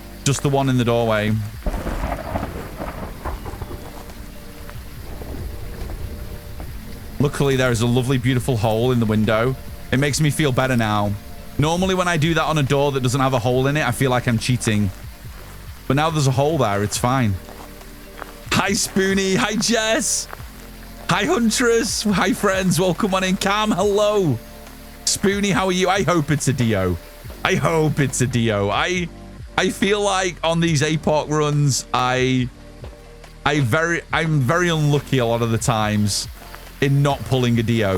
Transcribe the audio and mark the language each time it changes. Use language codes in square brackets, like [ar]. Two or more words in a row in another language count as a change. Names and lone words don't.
[en] Just the one in the doorway. Luckily, there is a lovely, beautiful hole in the window. It makes me feel better now. Normally, when I do that on a door that doesn't have a hole in it, I feel like I'm cheating. But now there's a hole there. It's fine. Hi, Spoonie. Hi, Jess. Hi, Huntress. Hi, friends. Welcome on in. Cam, hello. Spoonie, how are you? I hope it's a Dio. I hope it's a Dio. I feel like on these APOC runs, I'm very unlucky a lot of the times in not pulling a Dio.